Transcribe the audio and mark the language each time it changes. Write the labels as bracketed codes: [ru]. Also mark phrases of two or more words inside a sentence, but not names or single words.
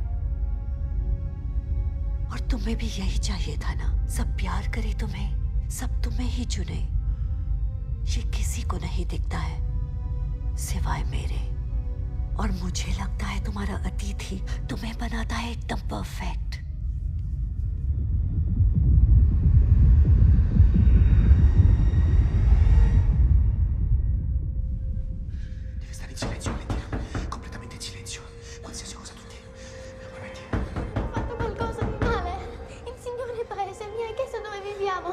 [hi] और तुम्हें भी यही चाहिए था ना? सब प्यार करे तुम्हें, सब तुम्हें ही चुने। ये किसी को नहीं दिखता है सिवाय मेरे। और मुझे लगता है तुम्हारा अतीत ही तुम्हें बनाता है एकदम परफेक्ट। [it] Devi stare in silenzio, Valentina. Completamente in silenzio. Qualsiasi cosa tu dica. Prometti. Ho fatto qualcosa di male. Il signore paese mi ha chiesto dove viviamo.